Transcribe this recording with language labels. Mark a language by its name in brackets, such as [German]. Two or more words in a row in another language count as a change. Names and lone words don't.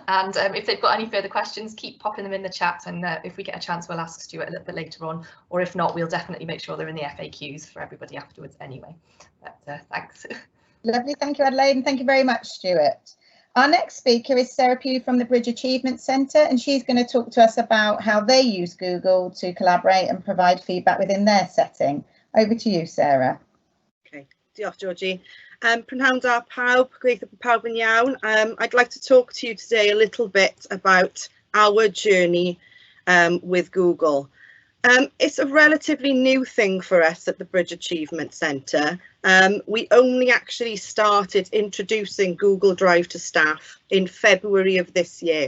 [English] And if they've got any further questions, keep popping them in the chat. And if we get a chance, we'll ask Stuart a little bit later on, or if not, we'll definitely make sure they're in the FAQs for everybody afterwards anyway. But thanks. Lovely, thank you, Adelaide, and thank you very much, Stuart. Our next speaker is Sarah Pugh from the Bridge Achievement Centre, and she's going to talk to us about how they use Google to collaborate and provide feedback within their setting. Over to you, Sarah. [Welsh] Okay. Diolch, Georgie. Prynhawn da pawb, gobeithio bod pawb yn iawn. [English] I'd like to talk to you today a little bit about our journey with Google. It's a relatively new thing for us at the Bridge Achievement Centre. We only actually started introducing Google Drive to staff in February of this year.